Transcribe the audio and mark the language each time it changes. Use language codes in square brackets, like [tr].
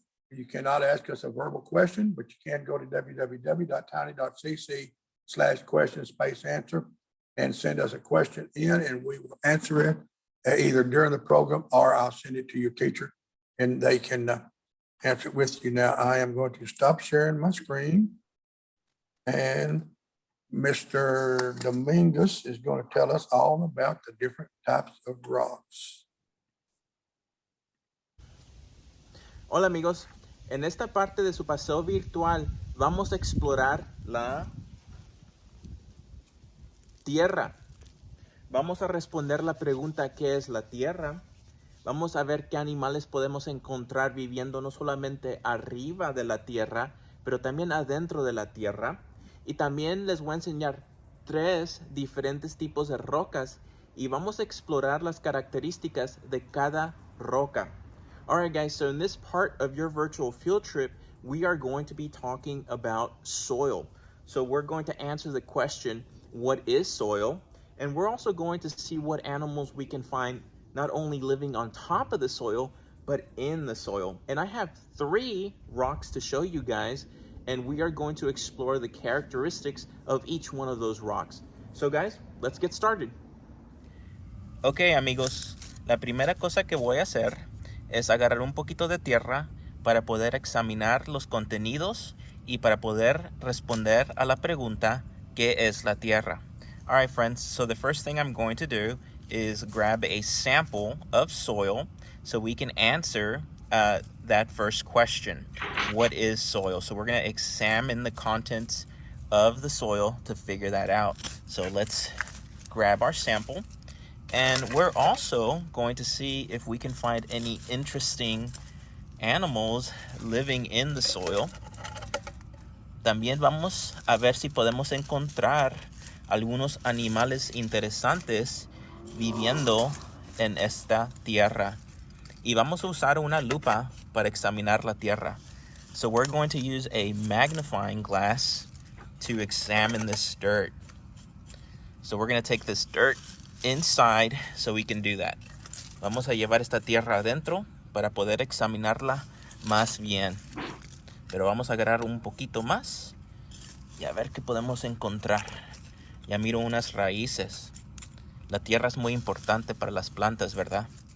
[en] You cannot ask us a verbal question, but you can go to www.tiny.cc/question-answer and send us a question in, and we will answer it either during the program or I'll send it to your teacher and they can answer it with you. Now, I am going to stop sharing my screen, and Mr. Dominguez is going to tell us all about the different types of rocks. [es] Hola amigos, en esta parte de su paseo virtual vamos a explorar la Tierra. Vamos a responder la pregunta ¿qué es la Tierra? Vamos a ver qué animales podemos encontrar viviendo no solamente arriba de la Tierra, pero también adentro de la Tierra. Y también les voy a enseñar 3 diferentes tipos de rocas y vamos a explorar las características de cada roca. [en] Alright guys, so in this part of your virtual field trip, we are going to be talking about soil. So we're going to answer the question, what is soil? And we're also going to see what animals we can find not only living on top of the soil, but in the soil. And I have 3 rocks to show you guys, and we are going to explore the characteristics of each one of those rocks. So guys, let's get started. [es] Okay amigos, la primera cosa que voy a hacer es agarrar un poquito de tierra para poder examinar los contenidos y para poder responder a la pregunta ¿qué es la tierra? [en] All right, friends, so the first thing I'm going to do is grab a sample of soil so we can answer that first question. What is soil? So we're going to examine the contents of the soil to figure that out. So let's grab our sample. And we're also going to see if we can find any interesting animals living in the soil. [es] También vamos a ver si podemos encontrar algunos animales interesantes viviendo en esta tierra. Y vamos a usar una lupa para examinar la tierra. [en] So we're going to use a magnifying glass to examine this dirt. So we're going to take this dirt inside so we can do that. [es] Vamos a llevar esta tierra adentro para poder examinarla más bien. Pero vamos a agarrar un poquito más y a ver qué podemos encontrar. Ya miro unas raíces. La tierra es muy importante para las plantas, ¿verdad?